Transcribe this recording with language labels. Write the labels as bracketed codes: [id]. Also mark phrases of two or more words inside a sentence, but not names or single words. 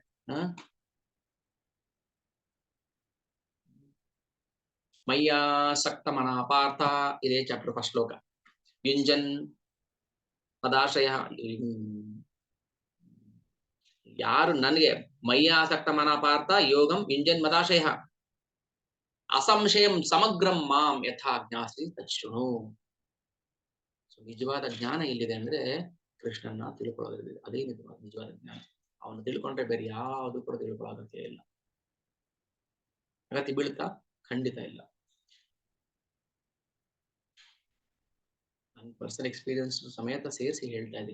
[sa] ಮಯ್ಯಾಸಕ್ತ ಮನ ಪಾರ್ಥ, [kn] ಇದೇ [en] chapter first [kn] ಶ್ಲೋಕ. [sa] ಯುಂಜನ್ ಪದಾಶ್ರಯ, [kn] ಯಾರು ನನಗೆ [sa] ಮಯ್ಯಾಸಕ್ತ ಮನ ಪಾರ್ಥ ಯೋಗಂ ಯುಂಜನ್ ಮದಾಶಯ ಅಸಂಶಯಂ ಸಮಗ್ರಂ ಮಾಂ ಯಥಾ ಜ್ಞಾಸಿ ತಚ್ಛೃಣು. [kn] ನಿಜವಾದ ಜ್ಞಾನ ಎಲ್ಲಿದೆ ಅಂದ್ರೆ ಕೃಷ್ಣನ ತಿಳ್ಕೊಳ್ಳೋದ್ರಲ್ಲಿ. ಅದೇ ನಿಜವಾದ ಜ್ಞಾನ. ಅವನು ತಿಳ್ಕೊಂಡ್ರೆ ಬೇರೆ ಯಾವುದು ಕೂಡ ತಿಳ್ಕೊಳ್ಳೋ ಅಗತ್ಯ ಇಲ್ಲ. ಅಗತ್ಯ ಬೀಳುತ್ತಾ? ಖಂಡಿತ ಇಲ್ಲ. ನನ್ನ [en] personal experience [kn] ಸಮೇತ ಸೇರಿಸಿ ಹೇಳ್ತಾ ಇದ್ದೀನಿ.